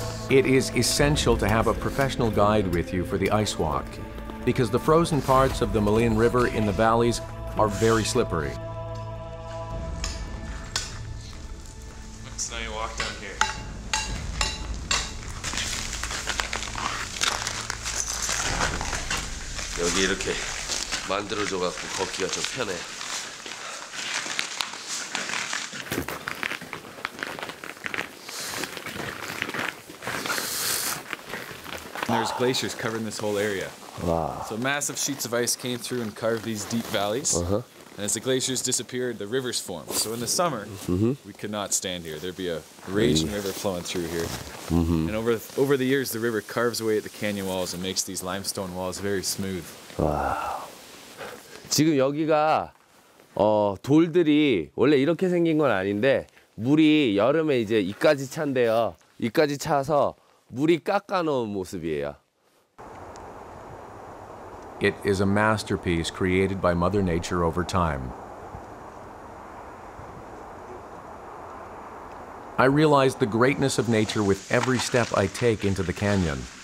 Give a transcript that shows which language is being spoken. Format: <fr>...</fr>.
<en>It is essential to have a professional guide with you for the ice walk, because the frozen parts of the Maligne River in the valleys are very slippery. So now you walk down here.</en> <ko>여기 이렇게 만들어줘 갖고 걷기가 좀 편해.</ko> <en>There's glaciers covering this whole area. Wow. So massive sheets of ice came through and carved these deep valleys. And as the glaciers disappeared, the rivers formed. So in the summer, we could not stand here. There'd be a raging river flowing through here. And over the years, the river carves away at the canyon walls and makes these limestone walls very smooth. 와.</en> <ko>지금 여기가 돌들이 원래 이렇게 생긴 건 아닌데 물이 여름에 이제 이까지 찬대요. 이까지 차서 물이 깎아 놓은 모습이에요.</ko> <en>It is a masterpiece created by Mother Nature over time. I realize the greatness of nature with every step I take into the canyon.</en>